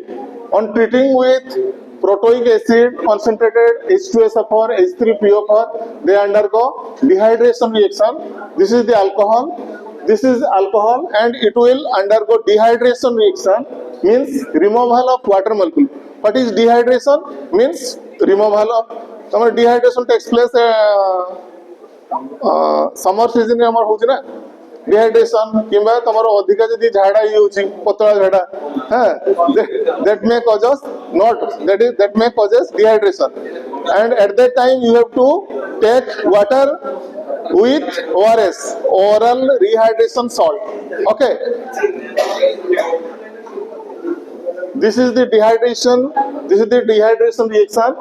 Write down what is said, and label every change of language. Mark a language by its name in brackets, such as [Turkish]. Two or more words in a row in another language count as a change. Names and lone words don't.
[English] On treating with protoic acid, concentrated H2SO4, H3PO4, they undergo dehydration reaction. This is the alcohol. this is alcohol and it will undergo dehydration reaction, means removal of water molecule. What is dehydration? Means removal of dehydration takes place summer season [Odia] ମେଁ ହମାର ହଉଛି ନା ଡିହାଇଡ୍ରେସନ କିମ୍ବା ତମର ଅଧିକ ଯଦି ଝାଡ଼ା ହଉଛି ପତଳା ଝାଡ଼ା [English] that may causes not that may causes dehydration, and at that time you have to take water with ORS, oral rehydration salt. Okay, this is the dehydration reaction.